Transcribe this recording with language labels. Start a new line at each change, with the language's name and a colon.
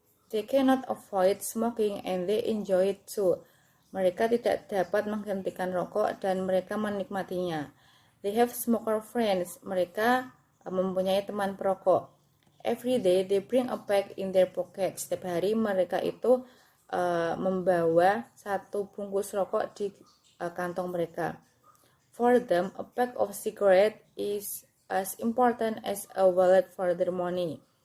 English: They cannot avoid smoking and they enjoy it too.
Indonesian: Mereka tidak dapat menghentikan rokok dan mereka menikmatinya.
English: They have smoker friends.
Indonesian: Mereka mempunyai teman perokok.
English: Every day they bring a pack in their pocket.
Indonesian: Setiap hari mereka itu membawa satu bungkus rokok di kantong mereka.
English: For them, a pack of cigarette is as important as a wallet for their money.